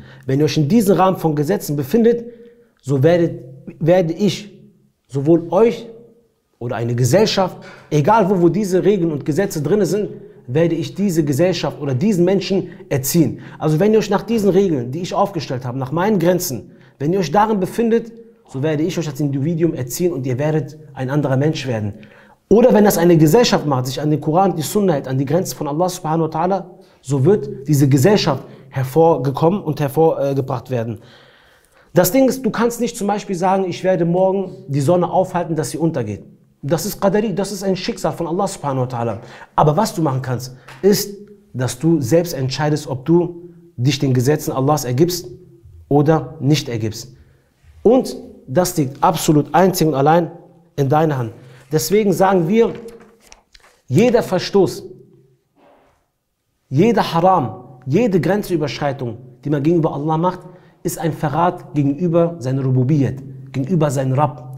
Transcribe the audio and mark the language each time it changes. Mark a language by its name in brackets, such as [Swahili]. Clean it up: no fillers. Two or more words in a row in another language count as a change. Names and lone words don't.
[German] Wenn ihr euch in diesem Rahmen von Gesetzen befindet, so werde ich sowohl euch oder eine Gesellschaft, egal wo diese Regeln und Gesetze drin sind, werde ich diese Gesellschaft oder diesen Menschen erziehen. Also wenn ihr euch nach diesen Regeln, die ich aufgestellt habe, nach meinen Grenzen, wenn ihr euch darin befindet, so werde ich euch als Individuum erziehen und ihr werdet ein anderer Mensch werden. Oder wenn das eine Gesellschaft macht, sich an den Koran, die Sunna hält, an die Grenzen von [Arabic] الله سبحانه وتعالى, [German] so wird diese Gesellschaft hervorgekommen und hervorgebracht werden. Das Ding ist, du kannst nicht zum Beispiel sagen, ich werde morgen die Sonne aufhalten, dass sie untergeht. Das ist Qadari, das ist ein Schicksal von [Arabic] الله سبحانه وتعالى. [German] Aber was du machen kannst, ist, dass du selbst entscheidest, ob du dich den Gesetzen Allahs ergibst oder nicht ergibst. Und das liegt absolut einzig und allein in deiner Hand. Deswegen sagen wir, jeder Verstoß, jeder Haram, jede Grenzüberschreitung, die man gegenüber Allah macht, ist ein Verrat gegenüber seiner Rububiyyat, gegenüber seinem Rabb.